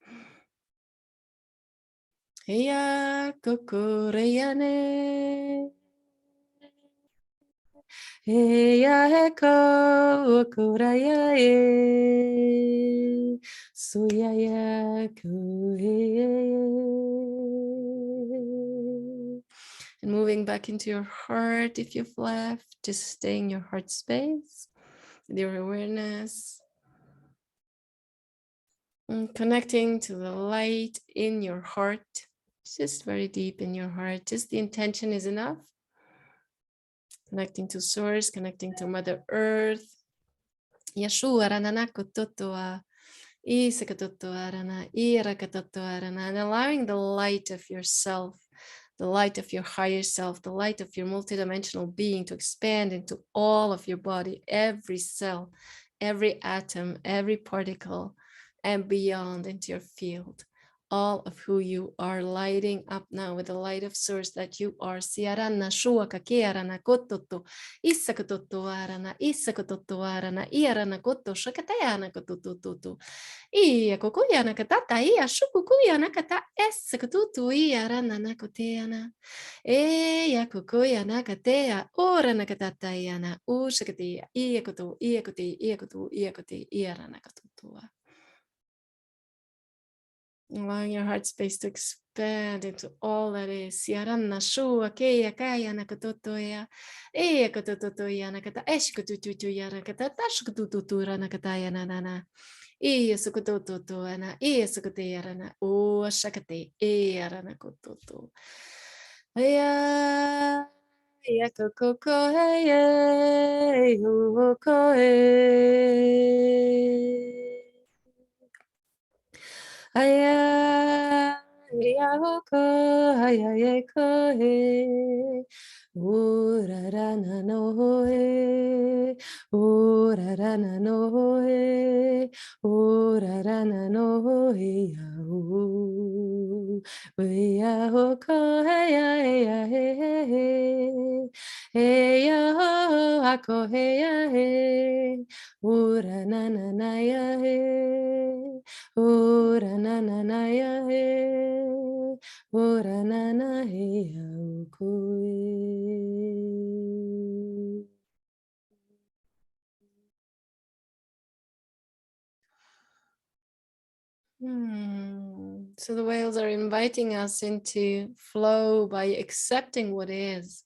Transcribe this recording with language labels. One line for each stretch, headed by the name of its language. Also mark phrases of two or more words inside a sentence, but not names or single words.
English: Eya kukureyane. Eya heko kuraya e suyaya kuye. And moving back into your heart, if you've left, just stay in your heart space with your awareness. And connecting to the light in your heart, just very deep in your heart. Just the intention is enough. Connecting to Source, connecting to Mother Earth. Yeshua rananakututua, isakatutua rana, irakatutua rana, and allowing the light of yourself, the light of your higher self, the light of your multidimensional being to expand into all of your body, every cell, every atom, every particle, and beyond into your field. All of who you are lighting up now with the light of Source that you are. Siarana shuaka kiarana kototo, isakototoarana, isakototoarana, iarana koto, shakatayana kotototo. Ia kokuyana katata, ia shukukuyana kata, esakotutu, iarana nakoteana. Eya kokuyana katea, orana katatayana, ushakatia, iakoto, iakote, iakoto, iakote, iarana kototoa. Allowing your heart space to expand into all that is. Siaranna shua keya kaya nakatotoya. Eya katotoya nakata eshkututuya nakata tashkututura nakataya nanana. Iya sukutoto ana. Iya sukuteyarana. O shakate. Eya ranakototo. Aya. Ya kokoko hey hoko Aya ya hoko aya ko he urarana no he urarana no he urarana no he ya hoko ya he ya ho ako he ya he uranana na ya he ora na na na ya he ora na na he ya So the whales are inviting us into flow by accepting what is.